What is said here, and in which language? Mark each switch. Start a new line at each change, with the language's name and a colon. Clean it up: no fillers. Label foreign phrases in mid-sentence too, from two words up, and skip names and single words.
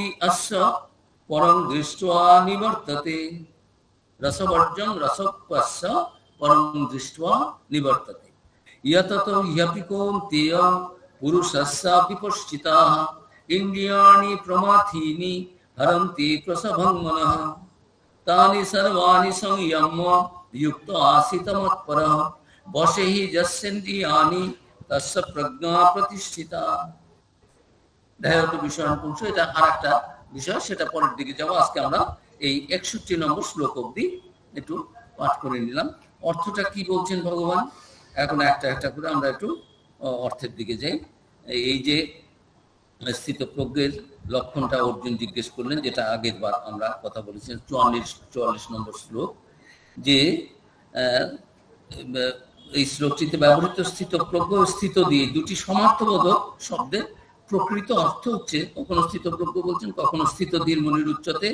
Sanskrit: अस्य परं दृष्ट्वा निवर्तते रसवर्जं रसोऽप्यस्य परं दृष्ट्वा निवर्तते यततो ह्यपि कौन्तेय पुरुषस्यापि पश्चिताः इन्द्रियाणि प्रमाथीनि हरन्ति प्रसभं मनः तानि सर्वाणि संयम्य युक्तो आसीत् मत्परः वशे हि यस्येन्द्रियाणि तस्य प्रज्ञा प्रतिष्ठिता। ধ্যায়ত বিষয়ানুপুংস,
Bangla: এটা আরেকটা বিষয়, সেটা পরের দিকে যাবো। আজকে আমরা এই 61 নম্বর শ্লোক অবধি একটু পাঠ করে নিলাম। অর্থটা কি বলছেন ভগবান, এখন একটা একটা করে আমরা একটু অর্থের দিকে যাই। এই যে স্থিতপ্রজ্ঞের লক্ষণটা অর্জুন জিজ্ঞেস করলেন, যেটা আগের বার আমরা কথা বলেছি 44 নম্বর শ্লোক, যে এই শ্লোকটিতে ব্যবহৃত স্থিতপ্রজ্ঞ ও স্থিত দিয়ে দুটি সমার্থবোধক শব্দের প্রকৃত অর্থ হচ্ছে, কখনো স্থিতপ্রজ্ঞ বলছেন, কখনো স্থিতধীর মুনির উচ্চতে।